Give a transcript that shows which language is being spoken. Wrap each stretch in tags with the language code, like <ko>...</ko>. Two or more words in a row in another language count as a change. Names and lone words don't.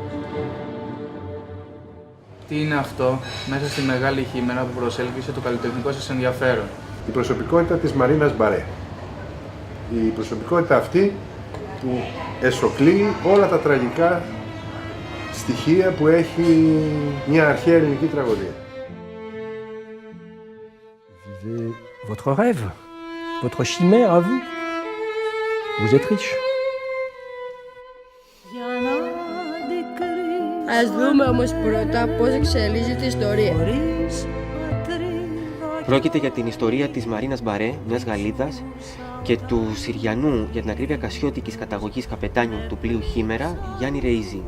<el>Τι είναι αυτό μέσα στη μεγάλη χήμερα που προσέλκυσε το καλλιτεχνικό σας ενδιαφέρον? Η προσωπικότητα της Μαρίνας Μπαρέ. Η προσωπικότητα αυτή που εσωκλεί όλα τα τραγικά στοιχεία που έχει μια αρχαία ελληνική τραγωδία.</el> <fr>Vivez votre rêve, votre chimère à vous. Vous êtes riche.</fr> <el>Για να αντικρίσω Ας δούμε όμως πρώτα πώς εξελίσσεται η ιστορία. χωρίς πατρίδα. Πρόκειται για την ιστορία της Μαρίνας Μπαρέ, μιας Γαλλίδας, και του Συριανού, για την ακρίβεια κασιώτικης καταγωγής καπετάνιου του πλοίου Χήμερα, Γιάννη Ρεΐζη.</el>